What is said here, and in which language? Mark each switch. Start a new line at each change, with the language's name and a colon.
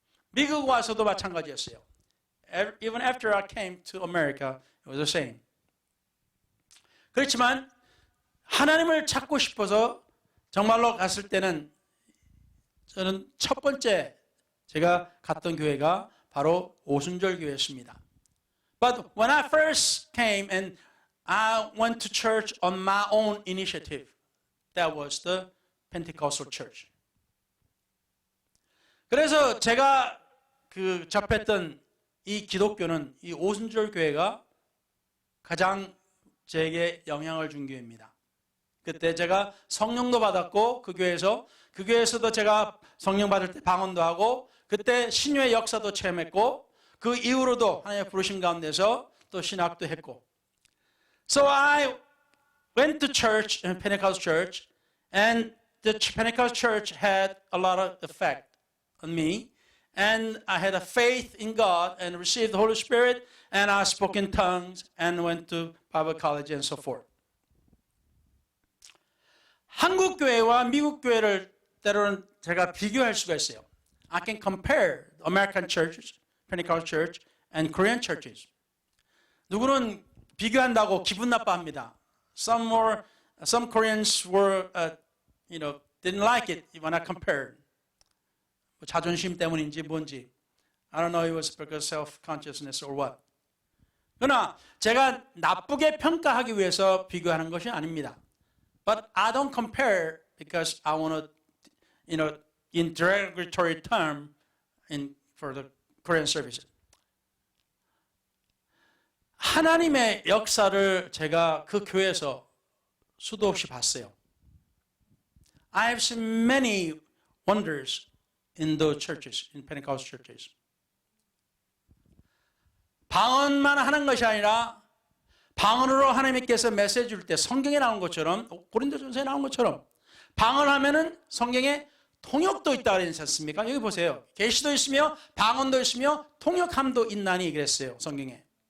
Korean: 미국 와서도 마찬가지였어요.
English: Even after I came to America, it was the same.
Korean: 그렇지만 하나님을 찾고 싶어서 정말로 갔을 때는 저는 첫 번째 제가 갔던 교회가 바로 오순절 교회였습니다.
English: But when I first came and I went to church on my own initiative, that was the Pentecostal church.
Korean: 그래서 제가 접했던 이 기독교는 이 오순절 교회가 가장 제게 영향을 준 교회입니다. 그때 제가 성령도 받았고 그 교회에서도 제가 성령 받을 때 방언도 하고 그때 신유의 역사도 체험했고 그 이후로도 하나님의 부르심 가운데서 또 신학도 했고.
English: So I went to church, Pentecostal church, and the Pentecostal church had a lot of effect on me. And I had a faith in God and received the Holy Spirit, and I spoke in tongues and went to Bible college and so forth.
Korean: 한국 교회와 미국 교회를 때로는 제가 비교할 수가 있어요.
English: I can compare American churches, Pentecostal church, and Korean churches.
Korean: 누구는 비교한다고 기분 나빠합니다.
English: Some Koreans were, didn't like it when I compared.
Korean: 자존심 때문인지 뭔지.
English: I don't know if it was because self-consciousness or what.
Korean: 그러나 제가 나쁘게 평가하기 위해서 비교하는 것이 아닙니다.
English: But I don't compare because I want to, in derogatory term for the Korean services.
Korean: 하나님의 역사를 제가 그 교회에서 수도 없이 봤어요.
English: I have seen many wonders in those churches, in Pentecostal churches.
Korean: 방언만 하는 것이 아니라 방언으로 하나님께서 메시지 줄 때 성경에 나온 것처럼 고린도전서에 나온 것처럼 방언하면은 성경에 통역도 있다 그러지 않습니까? 여기 보세요. 계시도 있으며 방언도 있으며 통역함도 있나니 그랬어요. 성경에.